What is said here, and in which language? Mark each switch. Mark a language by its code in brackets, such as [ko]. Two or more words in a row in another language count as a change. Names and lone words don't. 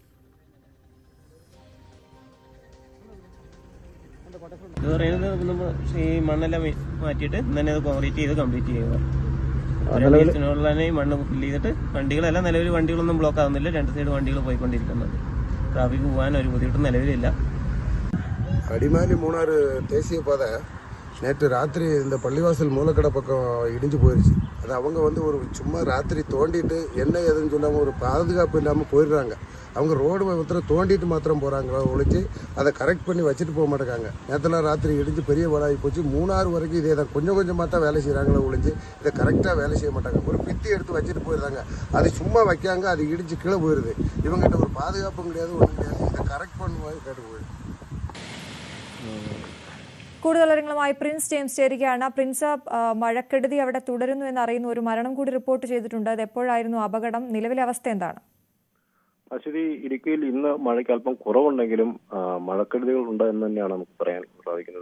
[ml] ഈ മണ്ണെല്ലാം മാറ്റിയിട്ട് തന്നെ കോൺക്രീറ്റ് ചെയ്ത് കംപ്ലീറ്റ് ചെയ്യുക. മണ്ണ് ഫില്ല് ചെയ്തിട്ട് വണ്ടികളെല്ലാം നിലവിൽ വണ്ടികളൊന്നും ബ്ലോക്ക് ആവുന്നില്ല. രണ്ട് സൈഡ് വണ്ടികൾ പോയിക്കൊണ്ടിരിക്കുന്നത്. ട്രാഫിക് പോകാൻ ഒരു ബുദ്ധിമുട്ടും നിലവിലില്ല. [ta] அடிமாலி மூணாறு தேசிய பாதை நேற்று ராத்திரி இந்த பள்ளிவாசல் மூலக்கடை பக்கம் இடிஞ்சு போயிடுச்சு. அது அவங்க ஒரு சும்மா ராத்திரி தோண்டிட்டு என்ன ஏதுன்னு சொல்லாமல் ஒரு பாதுகாப்பு இல்லாமல் போயிடுறாங்க. அவங்க ரோடு மாத்திரம் தோண்டிட்டு மாத்திரம் போகிறாங்க ஒழிச்சு அதை கரெக்ட் பண்ணி வச்சுட்டு போக மாட்டேங்காங்க. நேற்றுலாம் ராத்திரி இடிஞ்சு பெரிய வேலாகி போச்சு. மூணாறு வரைக்கும் இதே தான் கொஞ்சம் கொஞ்சமாக தான் வேலை செய்கிறாங்களே ஒழிஞ்சு இதை கரெக்டாக வேலை செய்ய மாட்டாங்க. ஒரு பித்தி எடுத்து வச்சுட்டு போயிடுறாங்க. அது சும்மா வைக்காங்க, அது இடிஞ்சு கீழே போயிடுது. இவங்ககிட்ட ஒரு பாதுகாப்பும் கிடையாது, ஒன்றும் கிடையாது. இதை கரெக்ட் பண்ணுவாங்க கேட்டு போயிடுது. [ml] കൂടുതൽ വിവരങ്ങളുമായി പ്രിൻസ് ജെയിംസ് ചേരുകയാണ്. പ്രിൻസ്, മഴക്കെടുതി അവിടെ തുടരുന്നു എന്നറിയുന്നു. ഒരു മരണം കൂടി റിപ്പോർട്ട് ചെയ്തിട്ടുണ്ട്. അത് എപ്പോഴായിരുന്നു അപകടം? നിലവിലെ അവസ്ഥ എന്താണ്? അശ്വതി, ഇടുക്കിയിൽ ഇന്ന് മഴയ്ക്ക് അല്പം കുറവുണ്ടെങ്കിലും മഴക്കെടുതികൾ ഉണ്ട് എന്ന് തന്നെയാണ് നമുക്ക് പറയാൻ സാധിക്കുന്നത്.